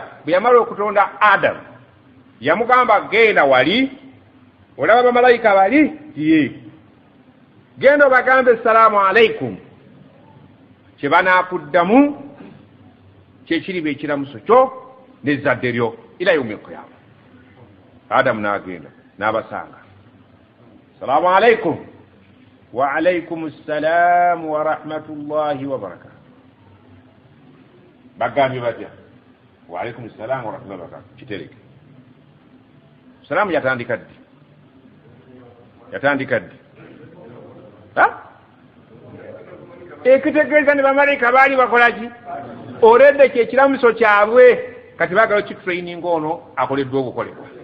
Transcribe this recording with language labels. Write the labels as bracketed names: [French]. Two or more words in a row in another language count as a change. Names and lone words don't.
[Ganda] bwe yamala okutonda Adamu yamugamba genda wali olaba bamalayika bali tiye genda obagambe [Arabic] السلام عليكم [Ganda] kyebanakuddamu kyekiriba ekiramuso kyo nezzadde lyo [Arabic] إلى يوم القيامة [Ganda] Adamu n'agenda n'abasanga [Arabic] السلام عليكم وعليكم السلام ورحمة الله وبركاته [Ganda] bagambye batya [Arabic] وعليكم السلام ورحمة الله وبركاته [Ganda] kitereke salaamu yatandika ddi ekitegeeza ne bamalayika baali bakolaki oledde kyekiramuso kyabwe kati baagala kitraining ono akoleddwa obukolebwa